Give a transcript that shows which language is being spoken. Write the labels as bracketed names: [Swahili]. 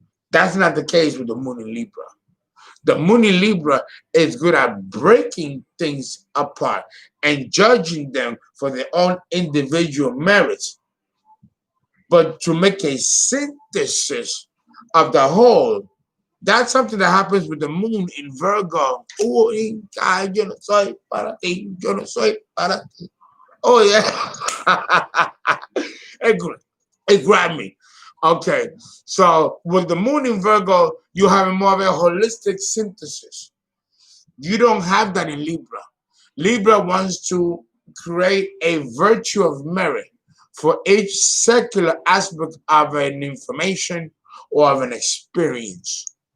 [English] That's not the case with the moon in Libra. The moon in Libra is good at breaking things apart and judging them for their own individual merits. But to make a synthesis of the whole, that's something that happens with the moon in Virgo. [Spanish] Oh, yo no soy para ti, yo no soy para ti. [English] Oh, yeah. It grabbed me. Okay, so with the moon in Virgo, you have more of a holistic synthesis. You don't have that in Libra. Libra wants to create a virtue of merit for each secular aspect of an information or of an experience.